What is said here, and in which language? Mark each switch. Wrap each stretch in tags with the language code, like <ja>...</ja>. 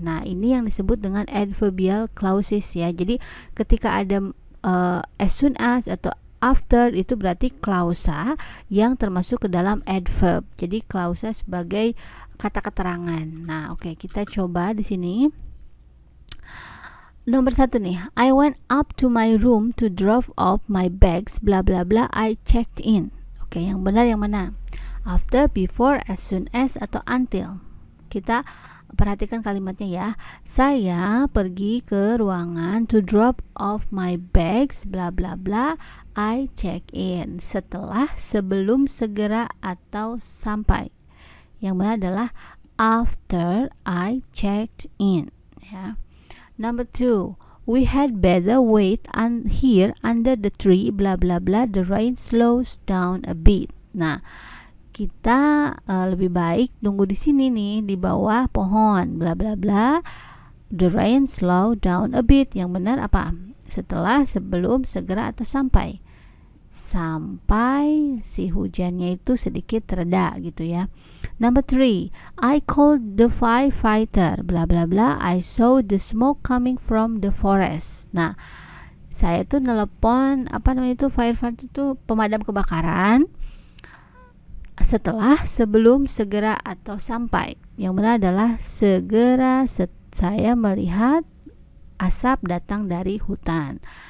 <id>Nah, ini yang disebut dengan adverbial clauses ya. Jadi ketika ada as soon as atau after itu berarti klausa yang termasuk ke dalam adverb. Jadi klausa sebagai kata keterangan. Nah, oke, kita coba di sini. Nomor 1 nih,</id> <en>I went up to my room to drop off my bags bla bla bla, I checked in.</en> <id>Oke, yang benar yang mana?</id> <en>After, before, as soon as,</en> <id>atau</id> <en>until.</en> <id>Kita perhatikan kalimatnya ya. Saya pergi ke ruangan</id> <en>to drop off my bags bla bla bla, I check in.</en> <id>Setelah, sebelum, segera, atau sampai. Yang benar adalah</id> <en>after I checked in.</en> <id>Ya.</id> <en>Number 2, we had better wait here under the tree, bla bla bla, the rain slows down a bit.</en> <id>Nah, kita lebih baik tunggu di sini nih, di bawah pohon, bla bla bla,</id> <en>the rain slow down a bit.</en> <id>Yang benar apa? Setelah, sebelum, segera, atau sampai? Sampai si hujannya itu sedikit reda gitu ya.</id> <en>Number 3, I called the firefighter, bla bla bla, I saw the smoke coming from the forest.</en> <id>Nah, saya tuh nelpon firefighter itu pemadam kebakaran setelah, sebelum, segera, atau sampai. Yang benar adalah segera, saya melihat asap datang dari hutan.</id>